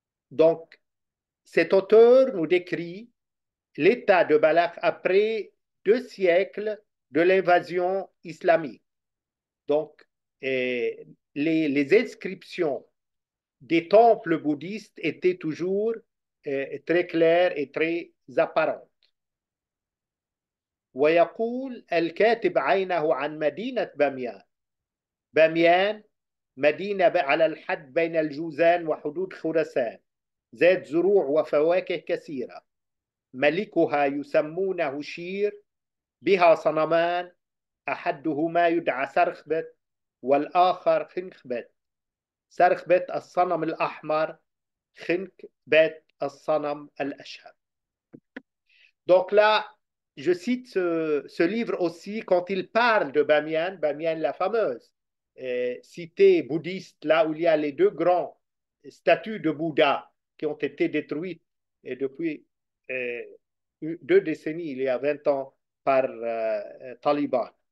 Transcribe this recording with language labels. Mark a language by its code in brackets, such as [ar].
[fr] Donc, cet auteur nous décrit l'état de Balakh après 2 siècles de l'invasion islamique. Donc, les inscriptions des temples bouddhistes étaient toujours très claires et très apparentes. [ar] ويقول الكاتب عينه عن مدينة باميان. باميان مدينة على الحد بين الجوزان وحدود خراسان، ذات زروع وفواكه كثيرة. ملكها يسمونه شير، بها صنمان، أحدهما يدعى سرخبت والآخر خنخبت. سرخبت الصنم الأحمر، خنخبت الصنم الأشهر. [fr] Donc là, je cite ce livre aussi quand il parle de Bamiyan, Bamiyan la fameuse cité bouddhiste, là où il y a les 2 grands statues de Bouddha qui ont été détruites et depuis 2 décennies, il y a 20 ans, par Taliban.